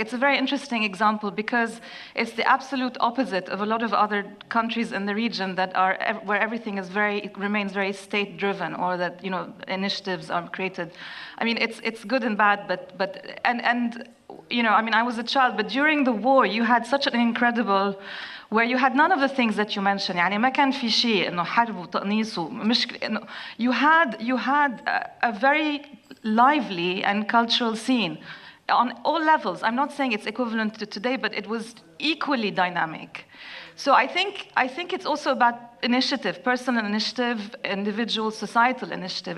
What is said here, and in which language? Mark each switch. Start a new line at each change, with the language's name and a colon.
English: It's a very interesting example because it's the absolute opposite of a lot of other countries in the region that are where everything is remains very state-driven, or that initiatives are created. I mean, it's good and bad, but I was a child, but during the war you had such an incredible, where you had none of the things that you mentioned.
Arabic: يعني ما كان في شيء إنه حرب وتقنيص ومشكلة.
English: إنه you had a very lively and cultural scene on all levels. I'm not saying it's equivalent to today, but it was equally dynamic. So I think it's also about initiative, personal initiative, individual, societal initiative.